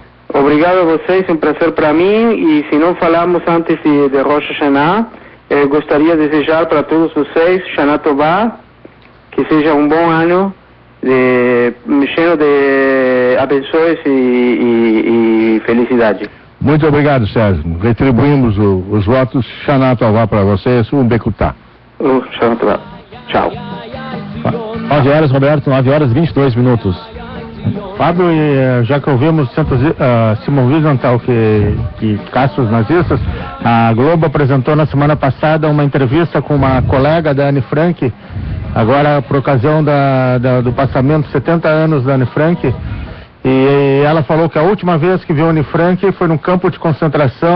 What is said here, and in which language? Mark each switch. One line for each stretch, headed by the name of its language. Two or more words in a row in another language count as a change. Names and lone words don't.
Portuguese: Obrigado a vocês, é um prazer para mim, e se não falamos antes de Rosh Hashanah, gostaria de desejar para todos vocês
Hebrew: שנה טובה,
Portuguese: que seja um bom ano, cheio de abençoes e felicidade. Muito obrigado, Sérgio. Retribuímos os votos.
Hebrew: שנה טובה
Portuguese: para vocês. Bekutá.
Hebrew: שנה טובה.
Portuguese: Tchau. 9 horas, Roberto, 9 horas e 22 minutos. Fábio, já que ouvimos Simão Wiesenthal que caça os nazistas, a Globo apresentou na semana passada uma entrevista com uma colega da Anne Frank, agora por ocasião do passamento de 70 anos da Anne Frank, e ela falou que a última vez que viu a Anne Frank foi num campo de concentração.